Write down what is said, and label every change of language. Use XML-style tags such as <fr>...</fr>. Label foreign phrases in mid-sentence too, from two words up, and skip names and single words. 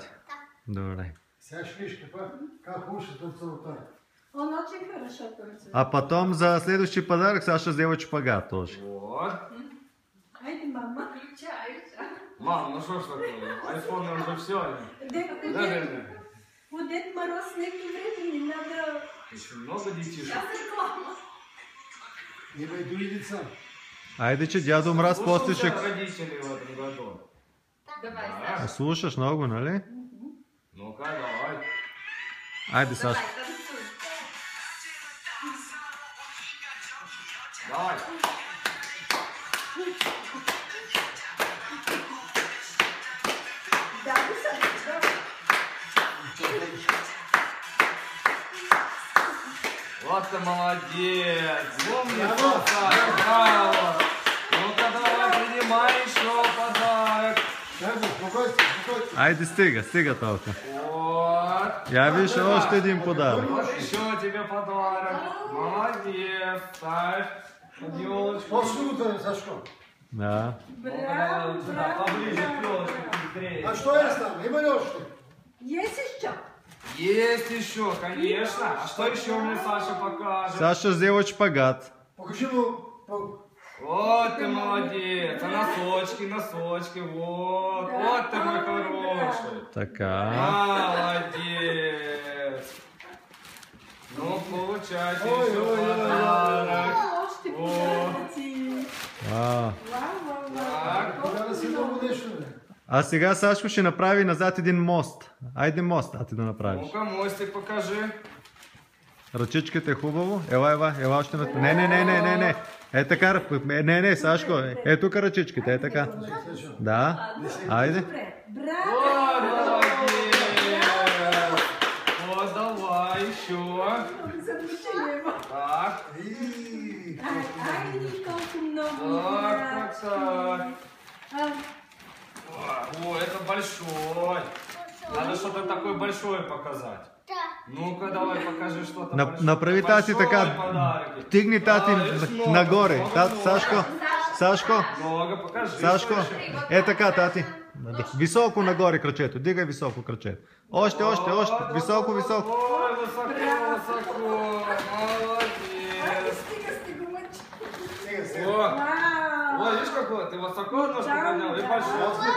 <bg>Добре. Сега ще виж как хубаво ще танцува той.</bg> <ru>Он очень хорошо танцует. А потом за следующий подарок Саша сделает шпагат тоже. Вот.</ru> <bg>Айде, мама.</bg> <ru>Мам, ну что ж такое? Айфоны уже все. Дед Мороз некоторое время не надо... Еще много детишек.</ru> <bg>Има и други деца. Айде, че дядо Мраз после ще...</bg> <ru>Слушался родителей в этом году. Да.</ru> <bg>Слушаш много, нали?</bg> <ru>Ну-ка, давай.</ru> <bg>Айде, Сашко.</bg> <ru>Давай. Да, Вот ты молодец. Умница, Саша, браво. Ну-ка, давай, принимай еще подарок. Спокойствие.</ru> <bg>Айде, стига толкова.</bg> <ru>Вот.</ru> <bg>Я виж още един подарък.</bg> <ru>Вот еще тебе подарок. Молодец. Ставь под елочку.</ru> <bg>После утре, Сашко. Да. Браво, браво,</bg> <ru>Поближе к</ru> <bg>браво.</bg> <ru>елочке быстрее. А что есть там?</ru> <bg>Има ли още?</bg> <ru>Есть еще? Есть еще, конечно. А что еще мне Саша покажет? Саша сделает шпагат.</ru> <bg>Покажи му.</bg> <ru>Вот ты молодец. А носочки, вот. Вот ты мой хороший.</ru> <bg>Така.</bg> <ru>Молодец. Ну, получайте еще Ой. подарок.</ru> <bg>Още подаръци. Вау. Вау.</bg> <ru>Так.</ru> <bg>Кога да си много нещо, бе? А сега Сашко ще направи назад един мост. Айде мост, а ти да направиш.</bg> <ru>Ну-ка, мостик покажи.</ru> <bg>Ръчичката е хубаво. Ела още на... Не. Е така, не, Сашко. Е тук ръчичките, е така. Да, айде. Браво.</bg> <ru>Вот, молодец. Вот, давай еще. Замечание. Так.</ru> <bg>Ай, колко много.</bg> <ru>Так. большой. Надо что-то такое большое показать. Да. Ну-ка, давай покажи что-то большое.</ru> <bg>Направи тати</bg> <ru>Большой</ru> <bg>така,</bg> <ru>подарки.</ru> <bg>тигни тати видиш, много, нагоре. много, Тат, много. Сашко, Сашко, Много, покажи. Сашко.</bg> <ru>что еще.</ru> <bg>Е така, тати. Високо нагоре крачето, дигай високо крачето. Още, високо, високо.</bg> <ru>Ой, высоко, высоко. Молодец.</ru> <bg>Стига, стигумач. О, Вау.</bg> <ru>ой, видишь какой? Ты высоко ножку поднял и большой.</ru>